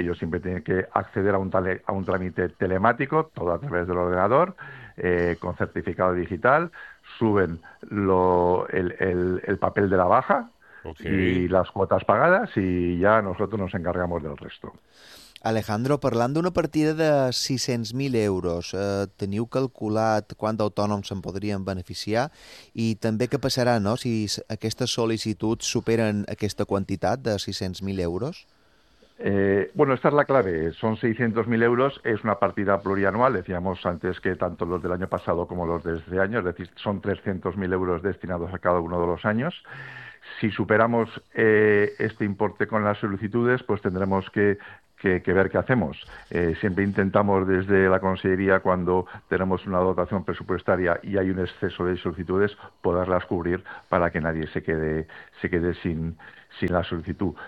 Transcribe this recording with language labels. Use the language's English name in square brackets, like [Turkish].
[Spanish] Ellos siempre tienen que acceder a un trámite telemático, todo a través del ordenador, con certificado digital. Suben el papel de la baja y las cuotas pagadas y ya nosotros nos encargamos del resto. [Catalan] Alejandro, parlant d'una partida de 600.000 euros, teniu calculat quant d'autònoms se'n podrien beneficiar i també què passarà, no?, si aquestes sol·licituds superen aquesta quantitat de 600.000 euros? [Spanish] Bueno, esta es la clave. Son 600.000 euros, es una partida plurianual. Decíamos antes que tanto los del año pasado como los de este año, es decir, son 300.000 euros destinados a cada uno de los años. Si superamos este importe con las solicitudes, pues tendremos que ver qué hacemos. Siempre intentamos desde la Consellería, cuando tenemos una dotación presupuestaria y hay un exceso de solicitudes, poderlas cubrir para que nadie se quede sin la solicitud.